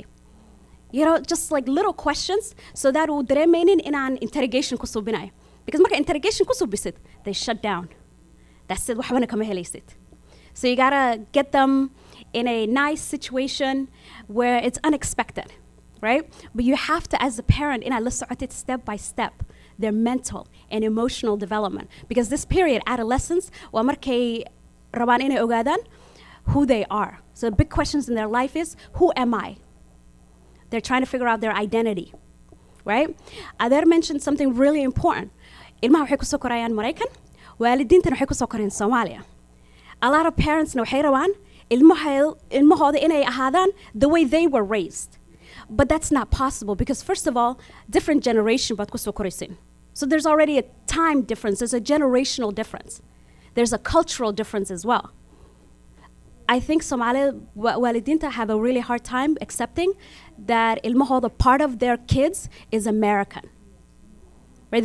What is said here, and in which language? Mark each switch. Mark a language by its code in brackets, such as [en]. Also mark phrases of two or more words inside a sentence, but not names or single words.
[en] You know, just like little questions, so that will remain in an interrogation kusubinay. Because marka interrogation kusubisit, they shut down. That's it. [so] Waxbana kama helaysid. [en] So you gotta get them in a nice situation where it's unexpected, right? But you have to, as a parent, step by step, their mental and emotional development. Because this period, adolescence, [so] wa markay rabaan inay ogaadan [en] who they are. So the big questions in their life is, who am I? They're trying to figure out their identity, right? Ader mentioned something really important. [so] Ilmaha waxay kusoo korayaan Maraykan, waalidiintana waxay kusoo koreen Soomaaliya. [en] A lot of parents [so] waxay rabaan ilmahooda inay ahaadaan [en] the way they were raised. But that's not possible because, first of all, different generation [so] baad kusoo koraysin. [en] So there's already a time difference, there's a generational difference. There's a cultural difference as well. I think Somali walidinta have a really hard time accepting that ilmahooda part of their kids is American. Right?